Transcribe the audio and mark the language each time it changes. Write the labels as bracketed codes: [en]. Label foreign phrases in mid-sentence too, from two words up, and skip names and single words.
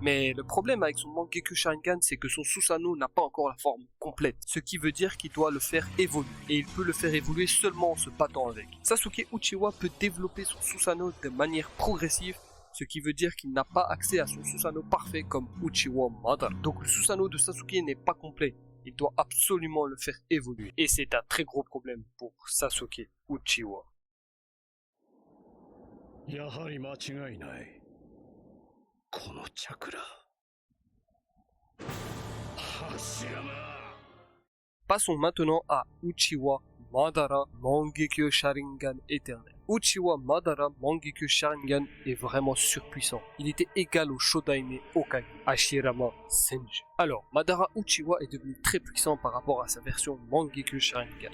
[fr] Mais le problème avec son Mangekyou Sharingan, c'est que son Susanoo n'a pas encore la forme complète, ce qui veut dire qu'il doit le faire évoluer, et il peut le faire évoluer seulement en se battant avec. Sasuke Uchiwa peut développer son Susanoo de manière progressive, ce qui veut dire qu'il n'a pas accès à son Susanoo parfait comme Uchiwa Madara. Donc le Susanoo de Sasuke n'est pas complet, il doit absolument le faire évoluer, et c'est un très gros problème pour Sasuke Uchiwa. [ja] やはり間違いない。このチャクラ。柱間。 [fr] Passons maintenant à Uchiwa Madara Mangekyou Sharingan éternel. Uchiwa Madara Mangekyou Sharingan est vraiment surpuissant. Il était égal au Shodaime Hokage, Hashirama Senju. Alors, Madara Uchiwa est devenu très puissant par rapport à sa version Mangekyou Sharingan.